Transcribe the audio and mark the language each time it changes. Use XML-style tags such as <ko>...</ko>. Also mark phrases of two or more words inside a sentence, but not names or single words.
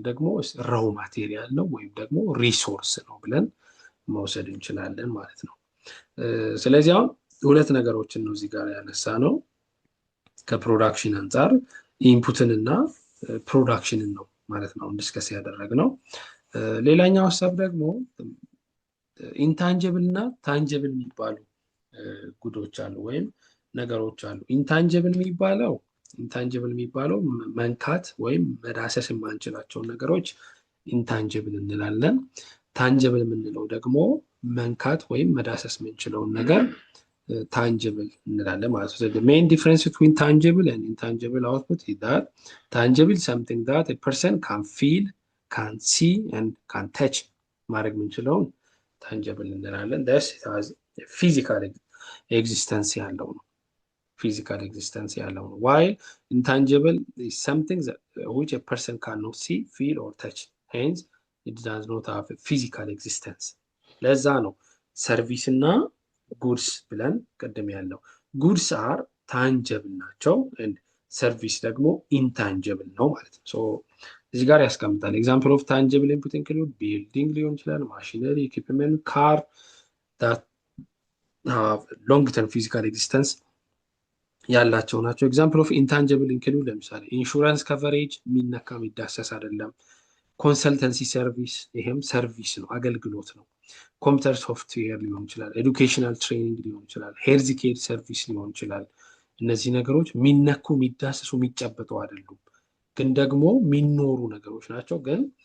<am>ደግሞ ራው ማቴሪያል ነው ወይም ደግሞ ሪሶርስ ነው ብለን መውሰድ እንችላለን ማለት ነው። ስለዚህ አሁን ሁለት ነገሮችን ነው እዚህ ጋር ያነሳ ነው። ከፕሮዳክሽን አንጻር ኢንፑትን እና ፕሮዳክሽንን ነው ማለት ነው ዲስከስ ያደረግነው። ሌላኛው ሀሳብ ደግሞ ኢንታንጀብል እና ታንጀብል የሚባሉ ጉዶች አሉ ወይም ነገሮች አሉ። ኢንታንጀብል የሚባለው መንካት ወይም መዳሰስ የማንችላቸውን ነገሮች ኢንታንጀብል እንላለን። ታንጀብል የምንለው ደግሞ መንካት ወይም መዳሰስ የምንችለውን ነገር ታንጀብል እንላለን ማለት ነው።</am> <en>The main difference between tangible and intangible output is that tangible is something that a person can feel, can see and can touch</en> <am>ማድረግ የምንችለውን ታንጀብል እንላለን።</am> <en>Thus it has a physical existence</en> <am>ያለው ነው።</am> <en>physical existence</en> <am>ያለው ነው።</am> <en>While intangible is something that which a person cannot see, feel or touch. Hence it does not have a physical existence.</en> <am>ለዛ ነው ሰርቪስ እና ጉድስ ብለን ቀደም ያለው</am> <en>goods are tangible</en> <am>ናቸው and ሰርቪስ ደግሞ ኢንታንጀብል ነው ማለት ነው። ሶ እዚህ ጋር ያስቀምጣል።</am> <en>example of tangible input include building</en> <am>ሊሆን ይችላል፣</am> <en>machinery, equipment, car that have long term physical existence</en> <am>ያላቸው ናቸው።</am> <en>example of intangible include</en> <am>ለምሳሌ</am> <en>insurance coverage</en> <am>የሚነካ የሚዳሰስ አይደለም።</am> <en>consultancy service</en> <am>ይሄም ሰርቪስ ነው፣ አገልግሎት ነው።</am> <en>computer software</en> <am>ሊሆን ይችላል፣</am> <en>educational training</en> <am>ሊሆን ይችላል፣</am> <en>health care service</en> <am>ሊሆን ይችላል። እነዚህ ነገሮች የሚነኩ የሚዳሰሱ የሚጨበጡ አይደሉም፣ ግን ደግሞ የሚኖሩ ነገሮች ናቸው። ግን</am>